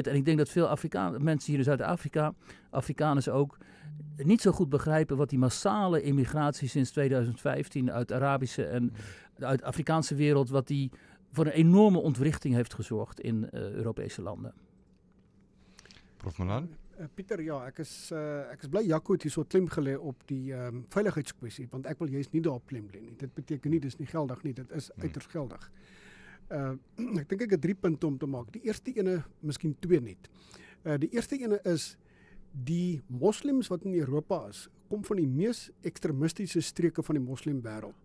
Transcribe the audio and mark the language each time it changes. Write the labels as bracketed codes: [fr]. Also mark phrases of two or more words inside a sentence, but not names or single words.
[nl] En ik denk dat veel mensen hier in Zuid-Afrika, Afrikaners ook, niet zo goed begrijpen wat die massale immigratie sinds 2015 uit de Arabische en uit de Afrikaanse wereld, wat die voor een enorme ontwrichting heeft gezorgd in Europese landen. [af] Prof Malan? Pieter, ja, ek is bly Jaco het hier so klem gelê op die veiligheidskwessie, want ek wil juist nie daarop klem lê nie. Dit beteken nie dis nie geldig nie, dit is uiters geldig. Ek dink ek het 3 punte om te maak. Die eerste ene, miskien 2 net. Die eerste ene is die moslems wat in Europa is, kom van die mees ekstremistiese streke van die moslimwêreld.